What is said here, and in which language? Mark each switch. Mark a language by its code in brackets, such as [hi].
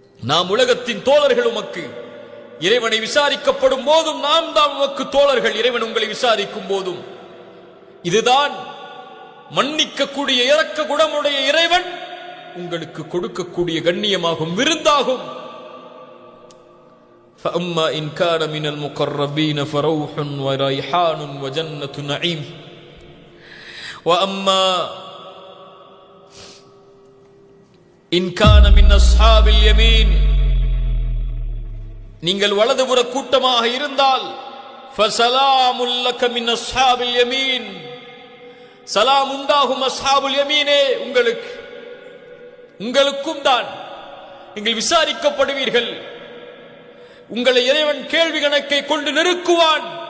[ta] நாம் உலகத்தின் தோழர்கள் உமக்கு. இறைவனை விசாரிக்கப்படும் போதும் நாம் தான் உமக்கு தோழர்கள். இறைவன் உங்களை விசாரிக்கும் போதும் இதுதான் மன்னிக்கக்கூடிய இரக்க குணமுடைய இறைவன் உங்களுக்கு கொடுக்கக்கூடிய கண்ணியமாகும், விருந்தாகும். [ar] فَأَمَّا إِنْ كَانَ مِنَ الْمُقَرَّبِينَ فَرَوْحٌ وَرَيْحَانٌ وَجَنَّةُ نَعِيمٍ وَأَمَّا إِنْ كَانَ مِنْ أَصْحَابِ الْيَمِينِ [ta] நீங்கள் வலதுபுற கூட்டமாக இருந்தால் [ar] ஃபஸலாமுல் லக மின் அஸ்ஹாபில் யமீன், [ta] சலாம் உண்டாகும் அஸ்ஹாபுல் யமீனே உங்களுக்கும் தான். நீங்கள் விசாரிக்கப்படுவீர்கள். உங்களை இறைவன் கேள்வி கணக்கை கொண்டு நெருக்குவான்.